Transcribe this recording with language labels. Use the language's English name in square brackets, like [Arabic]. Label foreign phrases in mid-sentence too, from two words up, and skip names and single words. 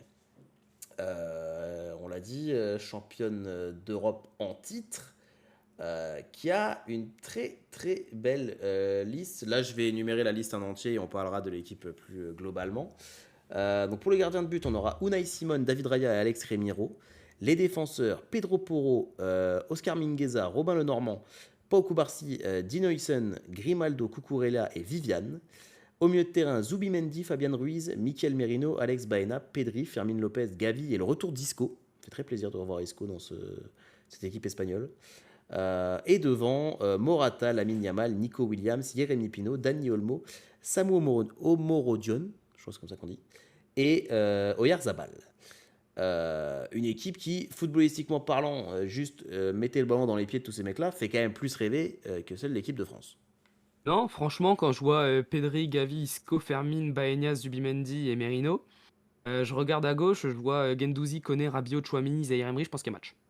[French] On l'a dit, championne d'Europe en titre, qui a une très très belle liste. Là, je vais énumérer la liste en entier et on parlera de l'équipe plus globalement. Donc pour les gardiens de but, on aura Unai Simon, David Raya et Alex Remiro. Les défenseurs, Pedro Porro, Oscar Mingueza, Robin Lenormand, Pau Cubarsí, Dino Huyssen, Grimaldo, Cucurella et Viviane. Au milieu de terrain, Zubimendi, Fabian Ruiz, Mikel Merino, Alex Baena, Pedri, Fermin Lopez, Gavi et le retour d'Isco. Ça fait très plaisir de revoir Isco dans cette équipe espagnole. Et devant, Morata, Lamine Yamal, Nico Williams, Jérémy Pino, Dani Olmo, Samu Omorodion, je pense que c'est comme ça qu'on dit, et Oyarzabal. Une équipe qui, footballistiquement parlant, juste mettait le ballon dans les pieds de tous ces mecs-là, fait quand même plus rêver que celle de l'équipe de France. Non, franchement, quand je vois Pedri, Gavi, Isco, Fermin, Baena, Zubimendi et Merino, je regarde à gauche, je vois Guendouzi, Koné, Rabiot, Chouamini, Zahir Emery, je pense qu'il y a match.